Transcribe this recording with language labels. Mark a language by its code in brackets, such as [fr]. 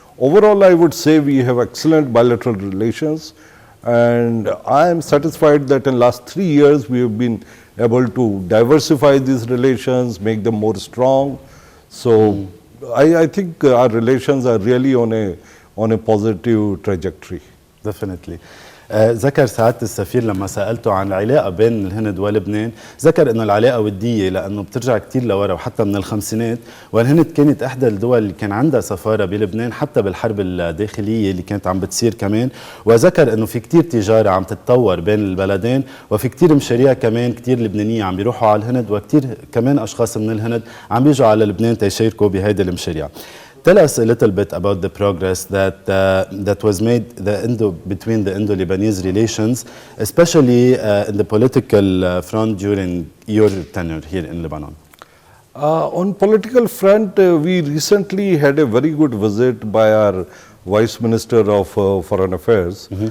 [en] Overall, I would say we have excellent bilateral relations. And I am satisfied that in the last 3 years, we have been able to diversify these relations, make them more strong. So I think our relations are really on a positive trajectory. Definitely. [ar] ذكر سعادة السفير لما سألته عن العلاقة بين الهند ولبنان، ذكر انه العلاقة ودية لانه بترجع كتير لورا وحتى من الخمسينات، والهند كانت احدى الدول اللي كان عندها سفارة بلبنان حتى بالحرب الداخلية اللي كانت عم بتصير كمان، وذكر انه في كتير تجارة عم تتطور بين البلدين، وفي كتير مشاريع كمان كتير لبنانية عم بيروحوا على الهند، وكتير كمان اشخاص من الهند عم بيجوا على لبنان تيشاركوا بهيدي المشاريع. [en] Tell us a little bit about the progress that was made between the Indo-Lebanese relations, especially in the political front during your tenure here in Lebanon. On political front, we recently had a very good visit by our Vice Minister of Foreign Affairs.